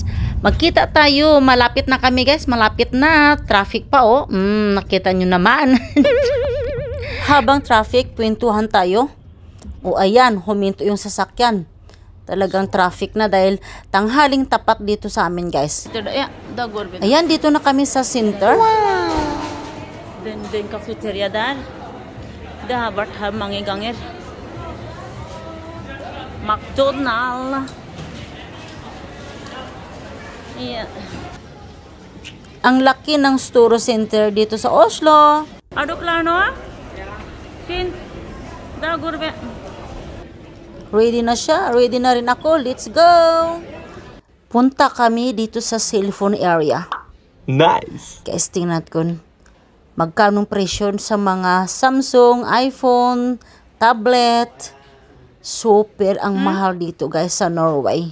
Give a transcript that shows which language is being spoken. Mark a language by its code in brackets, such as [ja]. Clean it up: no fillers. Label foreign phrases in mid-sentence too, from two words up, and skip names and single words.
[tl] Magkita tayo. Malapit na kami, guys. Malapit na. Traffic pa, oh. Nakita nyo naman. Habang traffic, kwentuhan tayo. O, ayan, huminto yung sasakyan. Talagang traffic na dahil tanghaling tapat dito sa amin, guys. Ayan, dito na kami sa center. [sv] Wow! Den cafeteria där. Det har varit här många gånger. McDonald's. [en] Yeah. [tl] Ang laki ng Storo Center dito sa Oslo. [sv] Är du klar nu? Fint. Där går vi. [tl] Ready na siya. Ready na rin ako. [en] Let's go! [tl] Punta kami dito sa cellphone area. [en] Nice! [tl] Guys, tingnan ko magkano presyo sa mga Samsung, iPhone, tablet. Super ang mahal dito guys sa Norway.